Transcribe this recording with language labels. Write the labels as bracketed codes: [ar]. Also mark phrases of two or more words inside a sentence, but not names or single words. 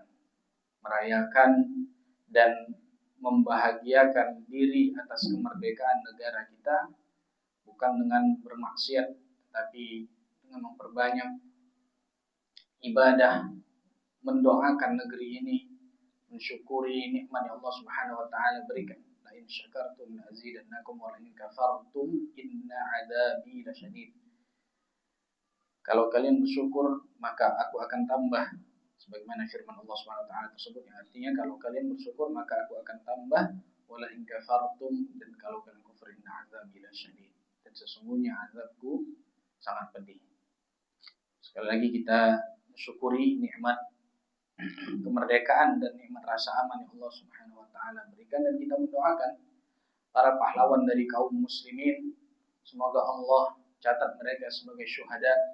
[id] Merayakan dan membahagiakan diri atas kemerdekaan negara kita bukan dengan bermaksiat, tetapi dengan memperbanyak ibadah, mendoakan negeri ini, mensyukuri nikmat yang [ar] الله سبحانه وتعالى [id] berikan. [ar] لئن شكرتم لأزيدنكم ولئن كفرتم إن عذابي لشديد. [id] Kalau kalian bersyukur, maka aku akan tambah. Sebagaimana firman [ar] الله سبحانه وتعالى [id] tersebut, yang artinya kalau kalian bersyukur maka aku akan tambah, [ar] ولئن كفرتم, [id] dan kalau kalian kufur [ar] إن عذابي لشديد, [id] dan sesungguhnya azabku sangat pedih. Sekali lagi kita mensyukuri nikmat kemerdekaan dan nikmat rasa aman yang [ar] الله سبحانه وتعالى [id] berikan, dan kita mendoakan para pahlawan dari kaum muslimin, semoga Allah catat mereka sebagai syuhada.